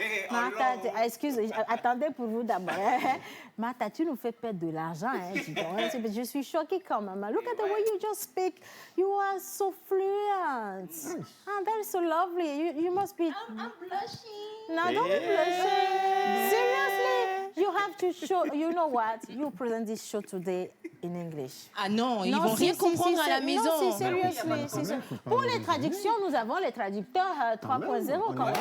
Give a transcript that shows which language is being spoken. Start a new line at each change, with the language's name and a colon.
French: Martha, excuse, attendez pour vous d'abord. Martha, tu nous fais perdre de l'argent. Je suis choquée quand même.
English: Look at the way you just speak. You are so fluent. Oh, that is so lovely. You must be... I'm blushing. No, don't be blushing. Seriously, you have to show... You know what? You present this show today in English.
French: Ah non, ils vont rien comprendre à la maison.
English: Non, seriously.
French: Pour les traductions, nous avons les traducteurs 3.0 quand même.